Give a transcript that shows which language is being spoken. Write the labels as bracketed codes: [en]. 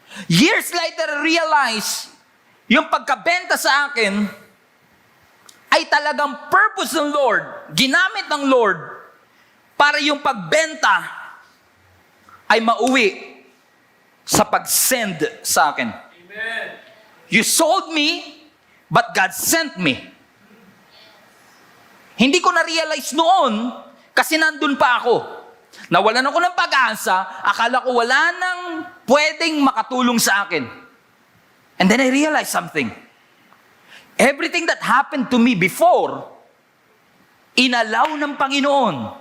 [tl] Years later, I realize yung pagkabenta sa akin ay talagang purpose ng Lord, ginamit ng Lord para yung pagbenta ay mauwi sa pag-send sa akin. Amen. [en] You sold me, but God sent me. [tl] Hindi ko na-realize noon kasi nandun pa ako. Nawalan ako ng pag-asa, akala ko wala nang pwedeng makatulong sa akin. [en] And then I realized something. Everything that happened to me before, [tl] inalaw ng Panginoon.